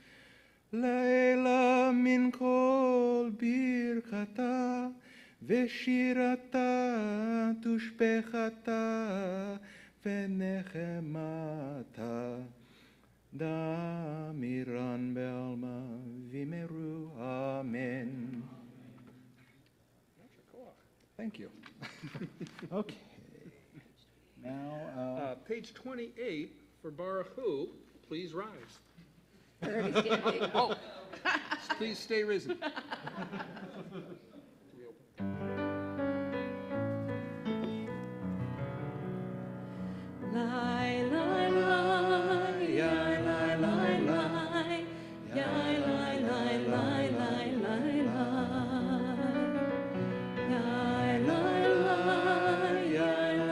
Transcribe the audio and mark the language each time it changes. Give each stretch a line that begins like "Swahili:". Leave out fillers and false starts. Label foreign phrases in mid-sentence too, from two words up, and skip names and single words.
Aramaic: לילה מן כל ברכתה ושירתה תושבחתה ונחמתה דמירן בעלמא וימרו אמן.
English: Thank you. Okay. Now, Page 28 for Baruch Hu, please rise. Already standing. Oh, please stay risen. Lai, lai, lai, yai, lai, lai, lai, yai, lai, lai, lai, lai, lai, lai, yai, lai, lai, yai,